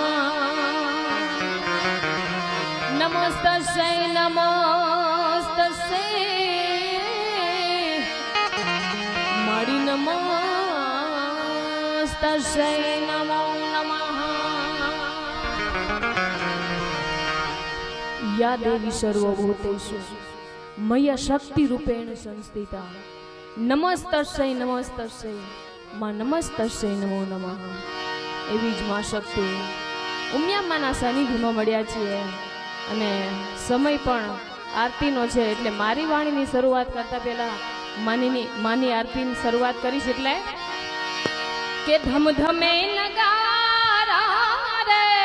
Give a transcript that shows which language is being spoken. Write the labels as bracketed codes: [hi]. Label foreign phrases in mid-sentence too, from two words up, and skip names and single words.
[sa] नमस्तस्यै नमस्तस्यै मणि नमस्तस्यै नमो नमः या देवी सर्वभूतेषु मया शक्तिरूपेण संस्थिता नमस्तस्यै नमस्तस्यै માં नमस्तस्यै नमो नमः। [gu] એવી જ માં શક્તિ ઉમિયામાના સાનિધ્યમાં મળ્યા છીએ અને સમય પણ આરતીનો છે એટલે મારી વાણીની શરૂઆત કરતા પહેલા માની આરતીની શરૂઆત કરીશ એટલે કે ધમધમે નગારા રે